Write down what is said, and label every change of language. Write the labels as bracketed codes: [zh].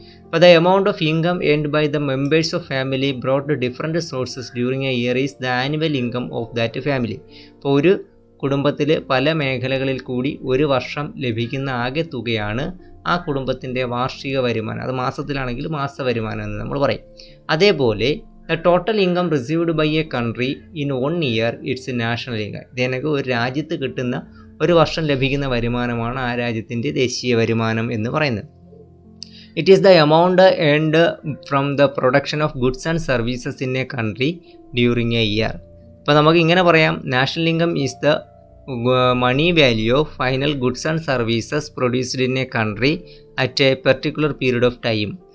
[en] അപ്പോൾ the amount of income earned by the members of family brought different sources during a year is the annual income of that family. [ml] അപ്പോൾ ഒരു കുടുംബത്തിൽ പല മേഖലകളിൽ കൂടി ഒരു വർഷം ലഭിക്കുന്ന ആകെ തുകയാണ് ആ കുടുംബത്തിൻ്റെ വാർഷിക വരുമാനം. അത് മാസത്തിലാണെങ്കിൽ മാസ വരുമാനം എന്ന് നമ്മൾ പറയും. അതേപോലെ [en] the total income received by a country in 1 year, it's a national income. [ml] ഇതെനിക്ക് ഒരു രാജ്യത്ത് കിട്ടുന്ന ഒരു വർഷം ലഭിക്കുന്ന വരുമാനമാണ് ആ രാജ്യത്തിൻ്റെ ദേശീയ വരുമാനം എന്ന് പറയുന്നത്. [en] It is the amount earned from the production of goods and services in a country during a year. [ml] അപ്പോൾ നമുക്ക് ഇങ്ങനെ പറയാം, [en] National income is the money value of final goods and services produced in a country at a particular period of time.